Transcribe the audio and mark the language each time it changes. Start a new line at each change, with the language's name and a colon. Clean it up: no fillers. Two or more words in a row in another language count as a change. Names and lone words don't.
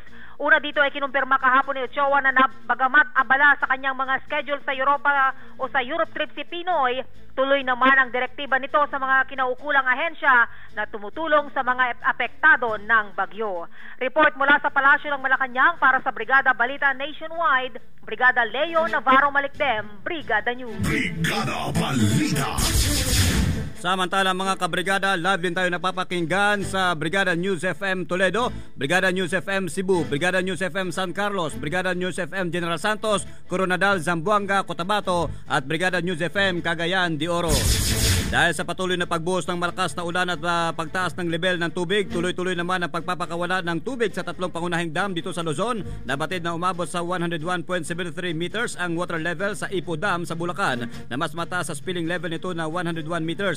Filipino: Una dito ay kinumpirma kahapon ni Ochoa na bagamat abala sa kanyang mga schedule sa Europa o sa
English: Europe trip
Filipino: si Pinoy, tuloy naman ang direktiba nito sa mga kinaukulang ahensya na tumutulong sa mga apektado ng bagyo. Report Report mula sa Palasyo ng Malacanang para sa Brigada Balita Nationwide, Brigada Leo Navarro Malikdem, Brigada News. Brigada Balita. Samantala mga kabrigada, live din tayo napapakinggan sa Brigada News FM Toledo, Brigada News FM Cebu, Brigada News FM San Carlos, Brigada News FM General Santos, Coronadal, Zamboanga, Cotabato at Brigada News FM Cagayan de Oro. Dahil sa patuloy na pagbuhos ng malakas na ulan at pagtaas ng level ng tubig, tuloy-tuloy naman ang pagpapakawala ng tubig sa tatlong pangunahing dam dito sa Luzon. Nabatid na umabot sa 101.73 meters ang
English: water level
Filipino: sa Ipo Dam sa Bulacan, na mas mataas sa
English: spilling level
Filipino: nito na 101 meters.